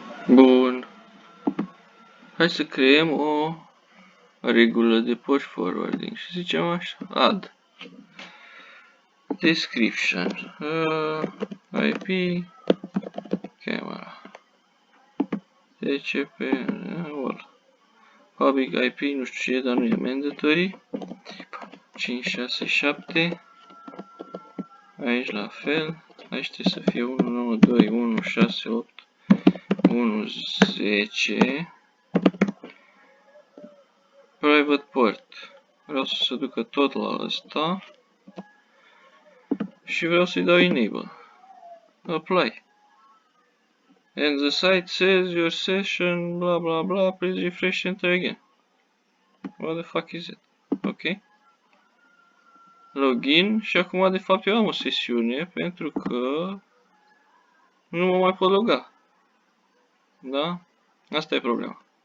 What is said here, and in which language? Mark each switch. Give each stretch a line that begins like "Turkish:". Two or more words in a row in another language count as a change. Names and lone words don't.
Romanian: Bun. Hai să creăm o regulă de
English: port forwarding
Romanian: și zicem așa,
English: add description IP camera TCP all public IP
Romanian: nu știu ce, dar nu e mandatory 567 aici la fel, aici trebuie să fie 192.168.1.10
English: private port,
Romanian: vreau să se ducă tot la ăsta și vreau să-i dau
English: enable, apply. And the site says your session blah blah blah, please refresh enter again. What the fuck is it? Ok.
Romanian: Login și acum de fapt eu am o sesiune pentru că nu mă mai pot loga. Da? Asta e problema.